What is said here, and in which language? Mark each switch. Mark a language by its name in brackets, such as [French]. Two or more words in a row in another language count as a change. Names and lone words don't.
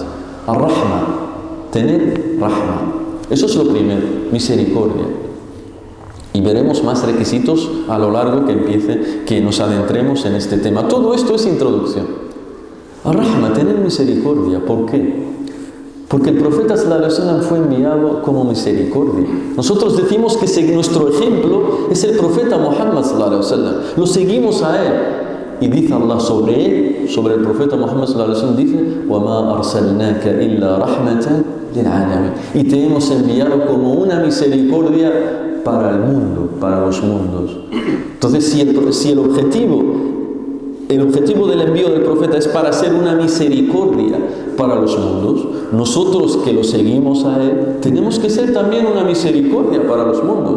[Spanish] Ar-Rahma, tener Rahma. Eso es lo primero, misericordia. Y veremos más requisitos a lo largo que nos adentremos en este tema. Todo esto es introducción. Ar-Rahma, tener misericordia. ¿Por qué? Porque el profeta [Arabic] صلى الله عليه وسلم [Spanish] fue enviado como misericordia. Nosotros decimos que nuestro ejemplo es el profeta Muhammad [Arabic] صلى الله عليه وسلم. [Spanish] Lo seguimos a él. Y dice Allah sobre él, sobre el profeta Muhammad [Arabic] صلى الله عليه وسلم, [Spanish] dice: [Arabic] وَمَا أَرْسَلْنَاكَ إِلَّا رَحْمَةً لِلْعَالَمِينَ. [Spanish] Y te hemos enviado como una misericordia para el mundo, para los mundos. Entonces, si el objetivo del envío del profeta es para ser una misericordia para los mundos, nosotros que lo seguimos a él, tenemos que ser también una misericordia para los mundos.